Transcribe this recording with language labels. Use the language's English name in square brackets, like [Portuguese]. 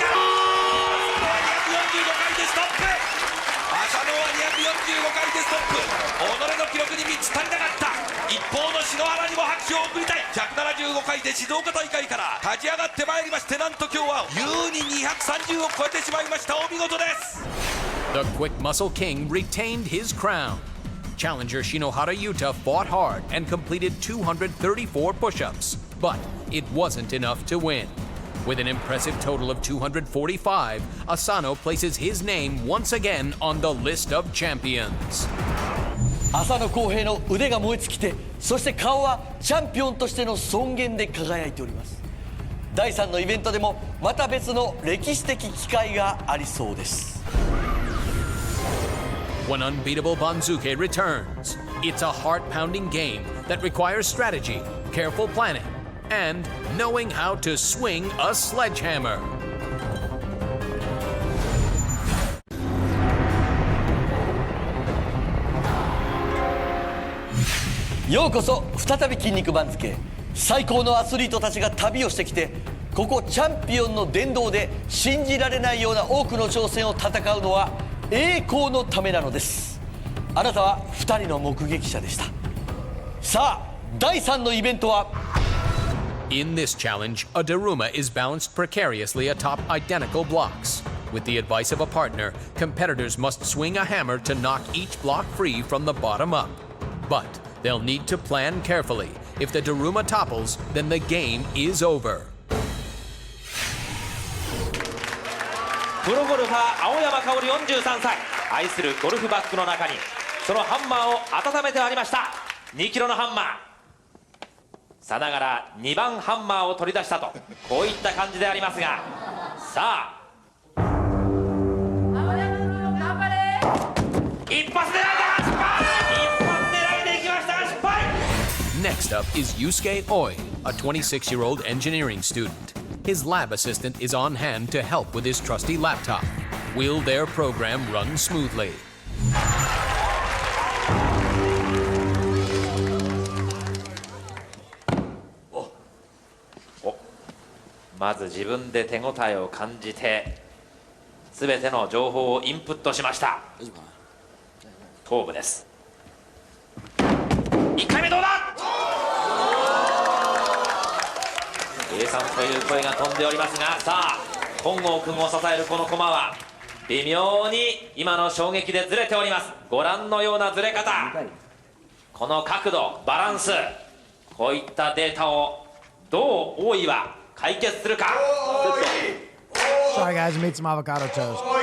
[Japanese] 浅野は245回でストップ。浅野は245回でストップ。己の記録に3つ足りなかった。一方の篠原にも拍手を送りたい。 175回で静岡大会から立ち上がってまいりまして、なんと今日は優に230を超えてしまいました。お見事です。 [English] The Quick Muscle King retained his crown. Challenger Shinohara Yuta fought hard and completed 234 push-ups, but it wasn't enough to win. With an impressive total of 245, Asano places his name once again on the list of champions. [Japanese] 浅野公平の腕が燃え尽きて、そして顔はチャンピオンとしての尊厳で輝いております。第3のイベントでもまた別の歴史的機会がありそうです。 [English] When Unbeatable Banzuke returns, it's a heart-pounding game that requires strategy, careful planning, and knowing how to swing a sledgehammer. [Japanese] ようこそ再び筋肉番付。最高のアスリートたちが旅をしてきて、ここチャンピオンの殿堂で信じられないような多くの挑戦を戦うのは栄光のためなのです。あなたは2人の目撃者でした。さあ第3のイベントは。 [English] In this challenge, a Daruma is balanced precariously atop identical blocks. With the advice of a partner, competitors must swing a hammer to knock each block free from the bottom up. But they'll need to plan carefully. If the Daruma topples, then the game is over. [Japanese] プロゴルファー青山香織43歳、愛するゴルフバッグの中にそのハンマーを温めてありました。 2キロのハンマーさながら2番ハンマーを取り出したと、こういった感じでありますが、さあ一発狙いだ、失敗。一発狙いでいきました、失敗。 [English] Next up is Yusuke Oi, a 26-year-old engineering student. His lab assistant is on hand to help with his trusty laptop. Will their program run smoothly? [Japanese] まず自分で手応えを感じて全ての情報をインプットしました。頭部です。 1回目どうだ。計算という声が飛んでおりますが、さあ本郷君を支えるこの駒は微妙に今の衝撃でずれております。ご覧のようなずれ方、この角度、バランス、こういったデータをどう大井は解決するか。 [English] Sorry guys, I made some avocado toast.